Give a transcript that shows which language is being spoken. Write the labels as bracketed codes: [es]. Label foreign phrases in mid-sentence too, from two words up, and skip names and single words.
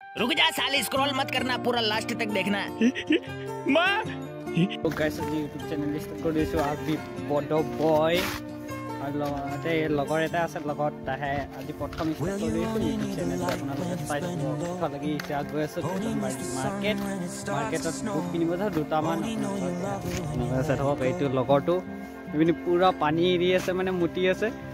[hi] रुक जा साले, स्क्रॉल मत करना, पूरा लास्ट तक देखना। माँ तो गाइस [as] আজি ইউটিউব চেনেল ষ্টাৰ্ট কৰি দিছোঁ আজি বড বয় আৰু লগতে লগৰ এটা আছে লগত তাহে আজি প্ৰথম ষ্টাৰ্ট কৰি দিছোঁ ইউটিউব চেনেল আপোনালোকে চাই থাকিব ভাল লাগি এতিয়া গৈ আছোঁ মাৰ্কেটত বুক কিনিব যাওঁ দুটামান আপোনালোকে চাই থাকক এইটো লগৰটো ইপিনে পুৰা পানী এৰি আছে মানে মুতি আছে